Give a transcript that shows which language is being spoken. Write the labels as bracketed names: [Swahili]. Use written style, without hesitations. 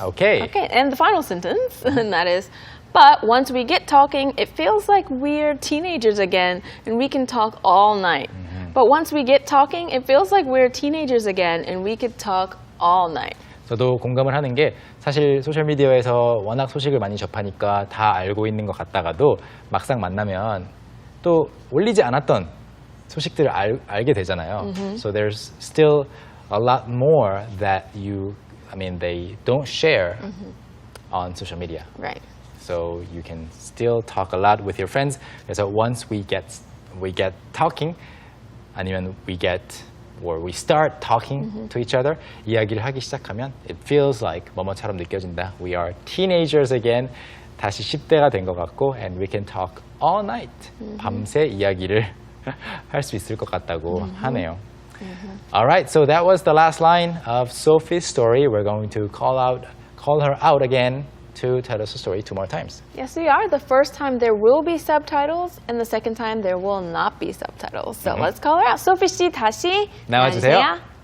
[English] Okay. Okay, and the final sentence, and that is, but once we get talking, it feels like we're teenagers again, and we can talk all night. But once we get talking, it feels like we're teenagers again, and we could talk all night. [Korean] 저도 공감을 하는 게 사실 소셜미디어에서 워낙 소식을 많이 접하니까 다 알고 있는 것 같다가도 막상 만나면 또 올리지 않았던 소식들을 알게 되잖아요. [English] So there's still a lot more that they don't share on social media. Right. So you can still talk a lot with your friends. [Korean] 그래서 [English] once we get talking, 아니면 we start talking to each other, [Korean] 이야기를 하기 시작하면 [English] it feels like [Korean] 뭐뭐처럼 느껴진다. [English] We are teenagers again. [Korean] 다시 10대가 된 것 같고 [English] and we can talk all night. [Korean] 밤새 이야기를 할 수 있을 것 같다고 하네요. [English] Alright, so that was the last line of Sophie's story. We're going to call her out again to tell us a story 2 more times. Yes, we are. The first time there will be subtitles, and the second time there will not be subtitles. So let's call her out. Sophie [Korean] 씨 다시 나와주세요.